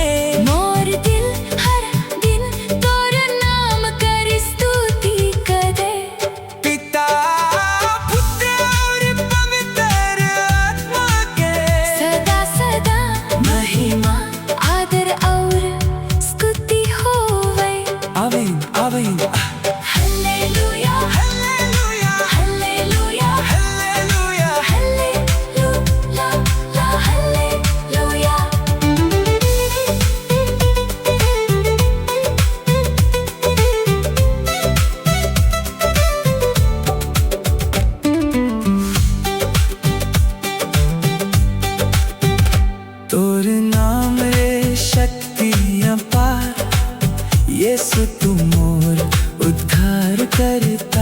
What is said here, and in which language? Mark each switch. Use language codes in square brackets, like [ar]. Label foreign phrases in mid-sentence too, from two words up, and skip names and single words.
[sck] मोर दिल हर दिन तोर नाम कर स्तुति करे। [hi] पिता पुत्र और पवित्र आत्मा के सदा सदा महिमा आदर और स्तुति होवे। आमीन आमीन। हालेलुया हालेलुया हालेलुया हालेलुया। हालेलुया हालेलुया। [sck] तोर नाम रे शक्ति अपार, यीशु तू मोर उद्धार करता।